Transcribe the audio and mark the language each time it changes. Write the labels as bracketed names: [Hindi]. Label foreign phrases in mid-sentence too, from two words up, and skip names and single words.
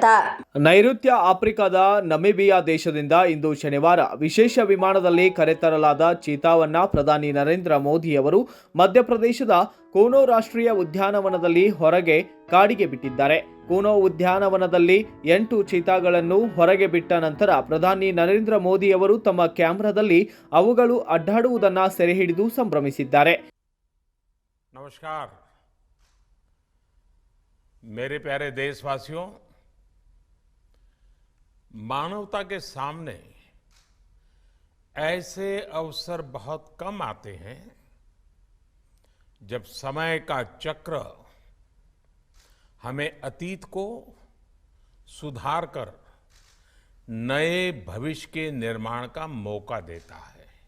[Kannada] ನೈಋತ್ಯ ಆಫ್ರಿಕಾದ ನಮಿಬಿಯಾ ದೇಶದಿಂದ ಇಂದು ಶನಿವಾರ ವಿಶೇಷ ವಿಮಾನದಲ್ಲಿ ಕರೆತರಲಾದ ಚೀತಾವನ್ನ ಪ್ರಧಾನಿ ನರೇಂದ್ರ ಮೋದಿಯವರು ಮಧ್ಯಪ್ರದೇಶದ ಕೂನೋ ರಾಷ್ಟ್ರೀಯ ಉದ್ಯಾನವನದಲ್ಲಿ ಹೊರಗೆ ಕಾಡಿಗೆ ಬಿಟ್ಟಿದ್ದಾರೆ. ಕೂನೋ ಉದ್ಯಾನವನದಲ್ಲಿ 8 ಚೀತಾಗಳನ್ನು ಹೊರಗೆ ಬಿಟ್ಟ ನಂತರ ಪ್ರಧಾನಿ ನರೇಂದ್ರ ಮೋದಿಯವರು ತಮ್ಮ ಕ್ಯಾಮೆರಾದಲ್ಲಿ ಅವುಗಳು ಅಡ್ಡಾಡುವುದನ್ನು ಸೆರೆಹಿಡಿದು ಸಂಭ್ರಮಿಸಿದ್ದಾರೆ. [Hindi] नमस्कार मेरे प्यारे देशवासियों, मानवता के सामने ऐसे अवसर बहुत कम आते हैं जब समय का चक्र हमें अतीत को सुधार कर नए भविष्य के निर्माण का मौका देता है।